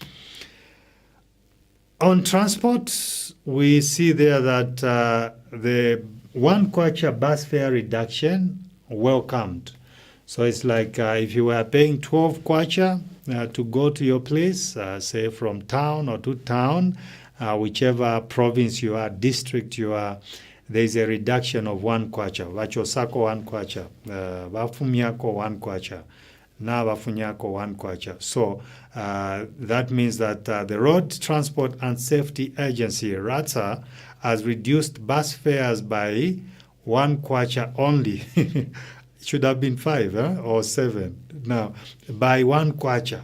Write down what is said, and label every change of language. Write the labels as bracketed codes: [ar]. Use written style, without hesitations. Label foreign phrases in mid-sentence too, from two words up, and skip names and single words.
[en] On transport, we see there that the 1 kwacha bus fare reduction welcomed. So it's like if you were paying 12 kwacha to go to your place, say from town or to town, whichever province you are, district you are, there's a reduction of 1 kwacha. [ny] Vachosako 1 kwacha, Vafumiako 1 kwacha. [bem] Now Vafunyako 1 kwacha. [en] So that means that the Road Transport and Safety Agency, RATSA, has reduced bus fares by 1 kwacha only. It should have been 5 or 7. Now, by 1 kwacha.